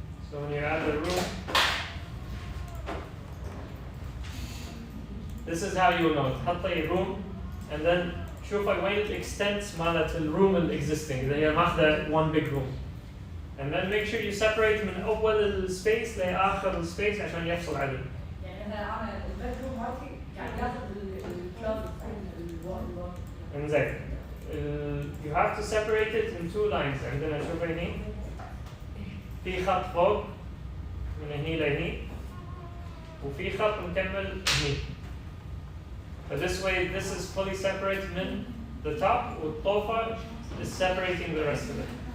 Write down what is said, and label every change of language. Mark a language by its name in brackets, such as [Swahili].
[English] So when you add the room, this is how you know. [Arabic] تحطي [English] room and then [Arabic] شوفي وين [English] it extends [Arabic] مالت الروم [English] existing. [Arabic] إذا هي ماخذة [English] one big room. And then make sure you separate [Arabic] من أول السبيس لآخر السبيس عشان يفصل عدل. يعني أنا البدروم مالتي يعني ياخذ الكلوزت الوال. إنزين. [English] You have to separate it in two lines. [Arabic] عندنا شوفي هني. في خط فوق من هني لهني. وفي خط مكمل هني. [English] But this way, this is fully separate من the top, [Arabic] والطوفة [English] is separating the rest of it.